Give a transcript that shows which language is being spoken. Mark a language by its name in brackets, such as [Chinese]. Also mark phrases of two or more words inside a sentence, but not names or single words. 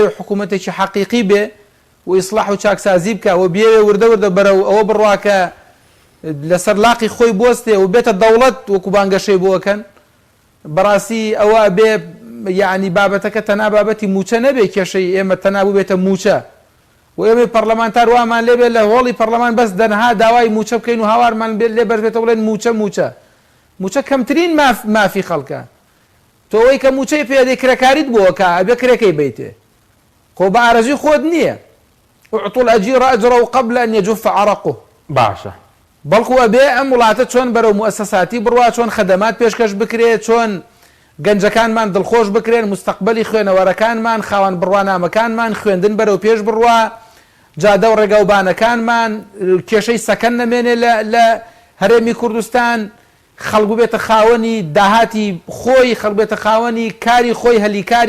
[Central Kurdish] حکوومەتێکی حەقیقی بێ و ئیسلاح و چاکسازی بکە و بێ وردە بەرەو ئەوە بڕواکە لەسەر لاقی خۆی بۆستێ و بێتە دەوڵەت وەکو بانگەشەی بۆکەن بەڕاستی ئەوە بێ یعنی بابەتەکە تەنا بابەتی موچە نەبێ کێشەی ئێمە تەنابوو بێتە موچە و ئێمە پەرلەمانتار وامان لێبێ لە هۆڵی پەرلەمان بەس دەنها داوای موچە بکەین و هاوارمان لێ بەربێتە بڵێن موچە کەمترین مافی خەڵکە تۆەوەی کە موچەی پێدەی کرێکاریت بووەکە ئەبێ کرێکەی بیتێ خۆ بە ئارەزوی خۆت نییە [Arabic] اعطوا الأجير أجره قبل أن يجف عرقه [Central Kurdish] باشە بەڵکو ئەبێ ئەم وڵاتە چۆن بەرەو موسساتی بڕوا چۆن خەدەمات پێشکەش بکرێت چۆن گەنجەکانمان دڵخۆش بکرێن مستەقبەلی خوێنەوەرەکانمان خاوەن بڕوانامەکانمان خوێندن بەرەو پێش بڕوا جادە و ڕێگەوبانەکانمان کێشەی سەکەن نەمێنێ لە هەرێمی کوردستان خەڵک بێتە خاوەنی داهاتی خۆی خەڵک بێتە خاوەنی کاری خۆی هەلیکاری